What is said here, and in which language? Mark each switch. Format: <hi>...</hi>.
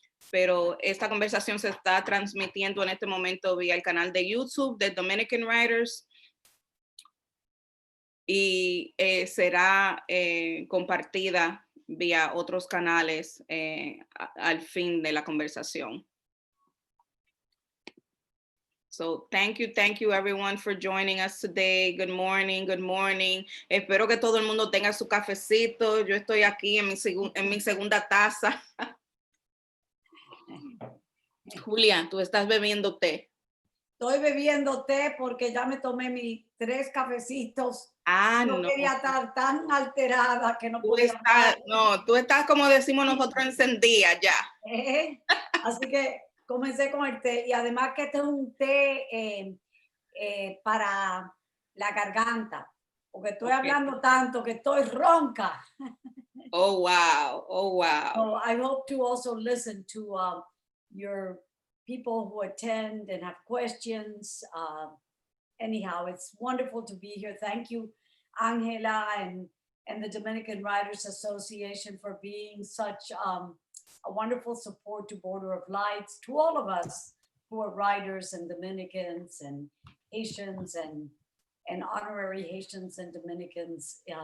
<es>Pero esta conversación se está transmitiendo en este momento vía el canal de YouTube de Dominican Writers y será compartida vía otros canales al fin de la conversación.</es> <en>So thank you everyone for joining us today. Good morning, good morning.</en> <es>Espero que todo el mundo tenga su cafecito. Yo estoy aquí en mi segunda taza. Julia, tú estás bebiendo té. Estoy bebiendo té porque ya me tomé mis 3 cafecitos. No quería estar tan alterada que no podía. Tú estás como decimos nosotros encendida ya. Así que comencé con el té y además que este es un té para la garganta, porque estoy hablando tanto que estoy ronca.</es> <en>Oh, wow. Oh, wow. So I hope to also listen to your people who attend and have questions. Anyhow, it's wonderful to be here. Thank you, Angela and the Dominican Writers Association for being such a wonderful support to Borderoflights, to all of us who are writers and Dominicans and Haitians and honorary Haitians and Dominicans.</en>